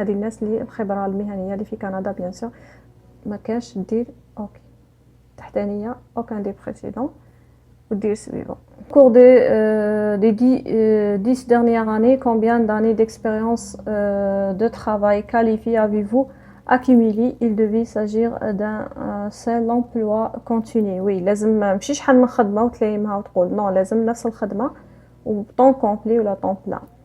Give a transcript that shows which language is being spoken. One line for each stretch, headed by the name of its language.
Arabic: هذه الناس اللي الخبرة المهنية اللي في كندا بيان سور ما كاش دير اوكي تحتانيه
French: aucun des précédents
Arabic: ودير suivant.
French: Au cours des 10 dernières années, combien d'années d'expérience de travail qualifié avez-vous accumulé? Il devait s'agir d'un seul emploi continu.
Arabic: Oui لازم ماشي شحال من خدمه وتلايمها وتقول نو لازم نفس الخدمه وطون كومبلي ولا طون بلان.